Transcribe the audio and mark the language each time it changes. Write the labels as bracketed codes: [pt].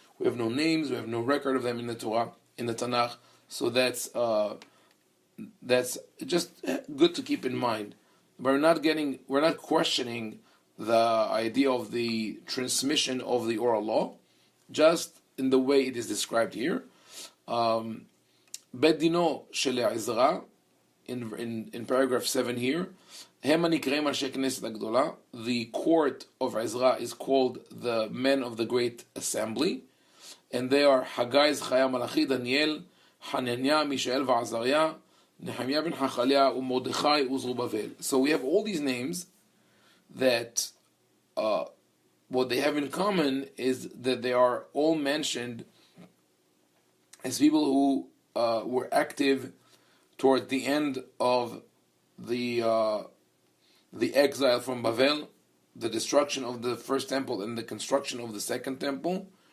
[en] We have no names, we have no record of them in the Torah, in the Tanakh. So that's just good to keep in mind. We're not questioning the idea of the transmission of the oral law, just in the way it is described here. [he] בית דינו של עזרא, [en] in paragraph 7 here, [he] הם הנקראים אנשי כנסת הגדולה. [en] The court of Ezra is called the men of the great assembly, and they are Haggai, Zechariah, Malachi, Daniel, Hananiah, Mishael, Azariah, Nehemiah ben Hachaliah, Mordechai, Zerubbabel. So we have all these names that what they have in common is that they are all mentioned as people who were active toward the end of the exile from Babel, the destruction of the first temple and the construction of the second temple.